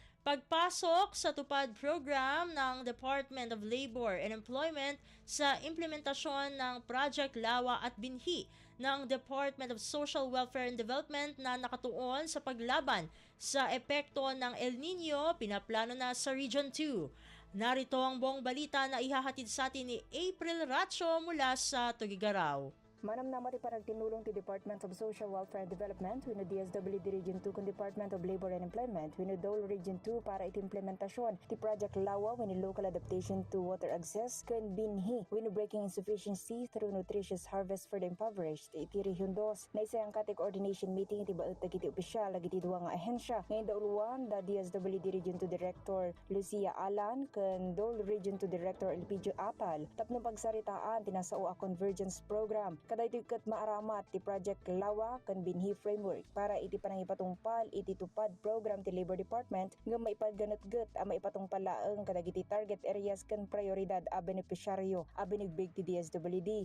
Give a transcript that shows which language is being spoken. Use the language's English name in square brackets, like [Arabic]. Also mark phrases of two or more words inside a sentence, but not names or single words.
[Filipino] pagpasok sa tupad program ng Department of Labor and Employment sa implementasyon ng Project Lawa at Binhi ng Department of Social Welfare and Development na nakatuon sa paglaban sa epekto ng El Nino, pinaplano na sa Region 2. Narito ang buong balita na ihahatid sa atin ni April Racho mula sa Tugigaraw. [Ibanag] Manam na mati parang tinulong ti Department of Social Welfare and Development, wino DSWD Region 2 kun Department of Labor and Employment, wino Dole Region 2 para iti implementasyon ti Project Lawa, wino Local Adaptation to Water Access, kun Binhi, wino Breaking Insufficiency through Nutritious Harvest for the Impoverished, iti Region 2, na isa ang kati [English] coordination meeting [Ibanag] iti baot dagiti opisyal, agiti duwa nga ahensya, ngayon dauluan, da DSWD Region 2 Director Lucia Alan, kun Dole Region 2 Director Elpidio Apal, tapno pagsaritaan, tinasao a [English] convergence program, [Ibanag] kada iti kat maaramat ti Project Lawa kan Binhi Framework para iti panangipatungpal iti tupad program ti Labor Department nga maipadganat-gat a maipatungpal laeng kadagiti [English] target areas [Ibanag] kan prioridad a benepisyaryo a binigbig ti DSWD.